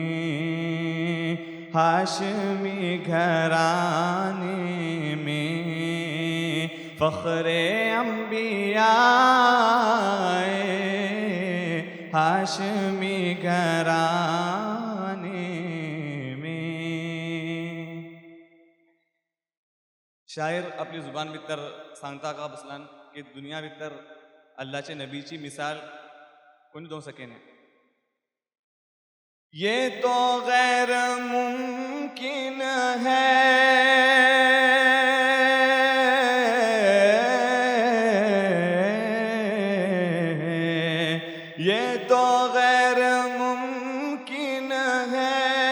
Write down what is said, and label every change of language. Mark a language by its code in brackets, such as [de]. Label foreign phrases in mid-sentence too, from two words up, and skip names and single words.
[ur] ہاشمی گھرانے میں فخر انبیاء ہاشمی گھرانے میں. [mr] شاعر आपली जुबान भितर सांगता का बसलान की दुनिया भितर अल्लाहच्या नबीची मिसाल कोणी देऊ सकेना. [ur] ये तो गैर मुमकिन है ये तो गैर मुमकिन है